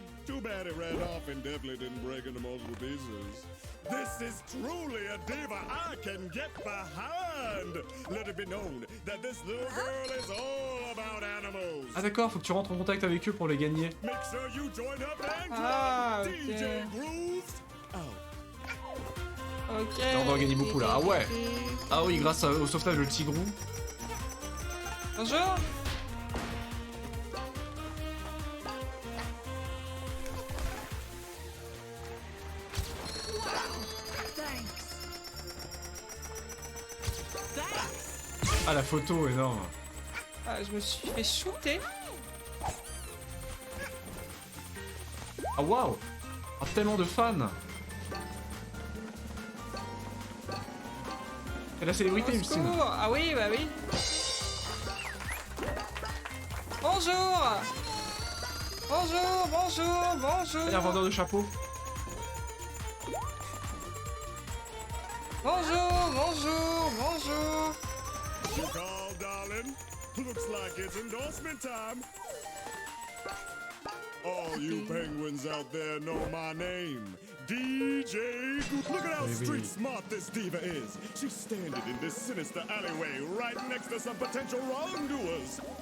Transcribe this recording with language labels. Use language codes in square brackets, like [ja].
[en] Too bad it ran off and definitely didn't break into multiple pieces. This is truly a diva I can get behind. Let it be known that this little girl is all about animals. [fr] Ah d'accord, faut que tu rentres en contact avec eux pour les gagner. [en] Make sure you join her fan club, [fr] Ah, ok. [en] DJ Grooves. [fr] Ok. Là, on va en gagner beaucoup là. Ah ouais. Ah oui, grâce au sauvetage de Tigrou. Bonjour. Ah la photo énorme. Ah, je me suis fait shooter. Ah waouh. Ah, tellement de fans. Et la célébrité, Au Justine. secours. Ah oui, bah oui. Bonjour. Bonjour, bonjour, bonjour. Il y a un vendeur de chapeaux. Bonjour, bonjour, bonjour. [en] You call, darling? Looks like it's endorsement time. All you penguins out there know my name. DJ. Look at how street smart this diva is. She's standing in this sinister alleyway right next to some potential wrongdoers.